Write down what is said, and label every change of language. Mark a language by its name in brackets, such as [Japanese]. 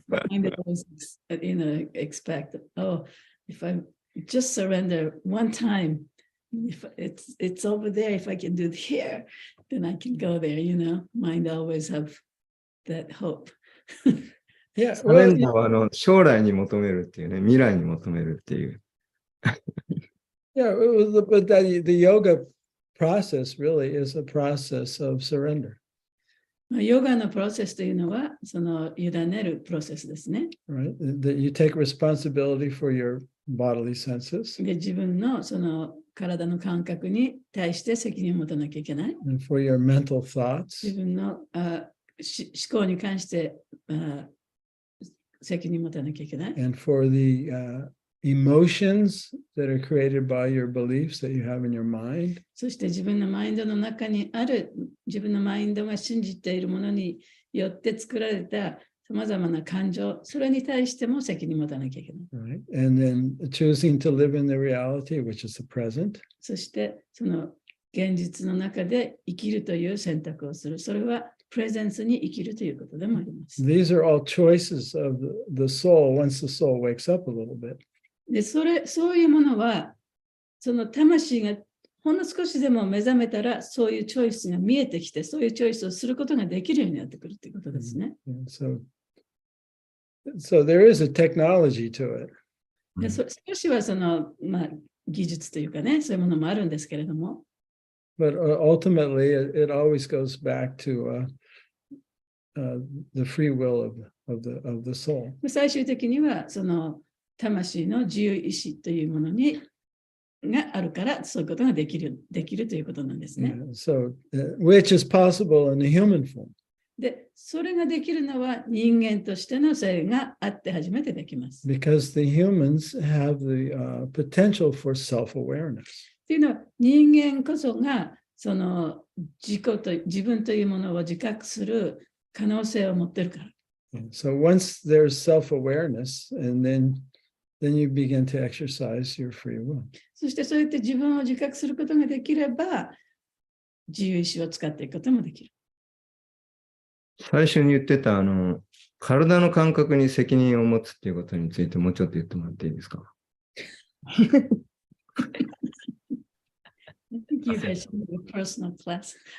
[English] Mind always, expect, if I just surrender one time, if it's over there, if I can do it here, then I can go there, Mind always have that hope. Yeah, [Japanese] サレンダーは将来に求めるっていうね、未来に求めるっていう。 [English] Yeah, but the yoga process really is a process of surrender. [Japanese] ヨガのプロセスというのは、その委ねるプロセスですね。 [English] Right? That you take responsibility for your bodily senses. [Japanese] で、自分のその体の感覚に対して責任を持たなきゃいけない。 [English] And for your mental thoughts. [Japanese] 自分の思考に関して責任を持たなきゃいけない。 [English] And for the emotions that are created by your beliefs that you have in your mind. [Japanese] そして自分のマインドの中にある、自分のマインドが信じているものによって作られたさまざまな感情、それに対しても責任を持たなきゃいけない。 [English] Right? And then choosing to live in the reality, which is the present. [Japanese] そしてその現実の中で生きるという選択をする。それはプレゼンスに生きるということでもあります。 [English] These are all choices of the soul once the soul wakes up a little bit. [Japanese] で、そういうものは、その魂がほんの少しでも目覚めたら、そういうチョイスが見えてきて、そういうチョイスをすることができるようになってくるということですね。 [English] So there is a technology to it. [Japanese] で少しはその、技術というかね、そういうものもあるんですけれども。 [English] But ultimately, it always goes back to the free will of the soul. [Japanese] 最終的にはその魂の自由意志というものがあるから、そういうことができるということなんですね。 [English] So, which is possible in the human form. [Japanese] で、それができるのは人間としての性があって初めてできます。 [English] Because the humans have the potential for self-awareness. [Japanese] というのは、人間こそがその自分というものを自覚する可能性を持っているから。 [English] So once there's self-awareness, and then you begin to exercise your free will. [Japanese] そしてそうやって自分を自覚することができれば、自由意志を使っていくこともできる。最初に言ってた体の感覚に責任を持つっていうことについてもうちょっと言ってもらっていいですか？ [English] I think you guys should have a personal class.